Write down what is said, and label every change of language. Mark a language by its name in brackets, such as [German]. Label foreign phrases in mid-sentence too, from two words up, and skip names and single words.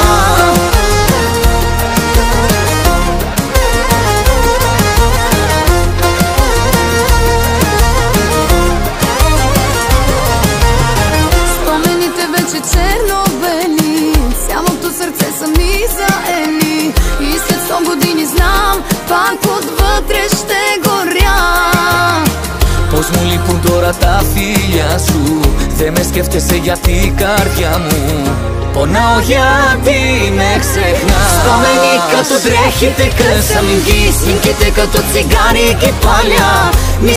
[Bulgarian] Черно-бели, цялото сърце са ми заели. И след 100 години знам, пак отвътре ще горя. [Greek] Πώς μου λείπουν τώρα τα φίλια σου, δε με σκέφτεσαι γιατί η καρδιά μου πονάω γιατί με ξεχνάς. [Bulgarian] Спомени като дрехите късам ги, снимките като цигари ги паля.